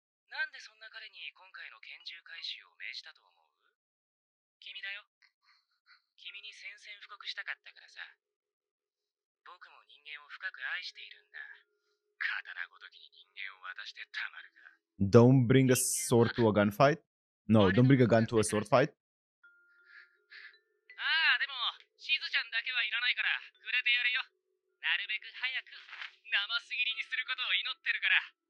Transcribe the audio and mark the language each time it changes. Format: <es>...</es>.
<ja>なんでそんな彼に今回の拳銃回収を命じたと思う？君だよ。君に宣戦布告したかったからさ。僕も人間を深く愛しているんだ。刀ごときに人間を渡してたまるか。</ja> <en>Don't bring a sword to a gunfight? No, don't bring a gun to a sword fight?</en> <ja>ああ、でもしずちゃんだけはいらないからくれてやるよ。なるべく早く生すぎりにすることを祈ってるから。</ja>